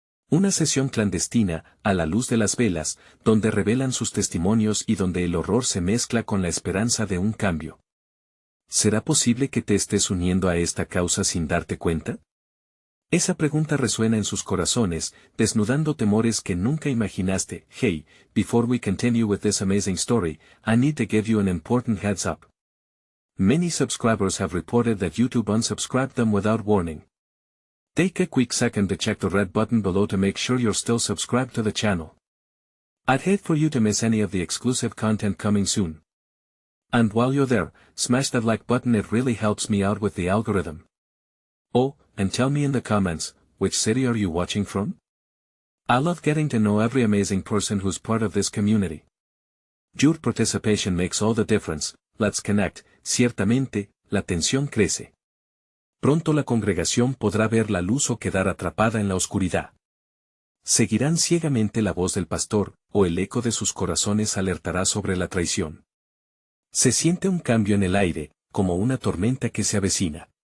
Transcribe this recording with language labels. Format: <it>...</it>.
<es>Una sesión clandestina, a la luz de las velas, donde revelan sus testimonios y donde el horror se mezcla con la esperanza de un cambio. ¿Será posible que te estés uniendo a esta causa sin darte cuenta? Esa pregunta resuena en sus corazones, desnudando temores que nunca imaginaste.</es> <en>Hey, before we continue with this amazing story, I need to give you an important heads up. Many subscribers have reported that YouTube unsubscribed them without warning. Take a quick second to check the red button below to make sure you're still subscribed to the channel. I'd hate for you to miss any of the exclusive content coming soon. And while you're there, smash that like button. It really helps me out with the algorithm. Oh, and tell me in the comments, which city are you watching from? I love getting to know every amazing person who's part of this community. Your participation makes all the difference. Let's connect.</en> <es>Ciertamente, la tensión crece. Pronto la congregación podrá ver la luz o quedar atrapada en la oscuridad. Seguirán ciegamente la voz del pastor, o el eco de sus corazones alertará sobre la traición. Se siente un cambio en el aire, como una tormenta que se avecina.</es>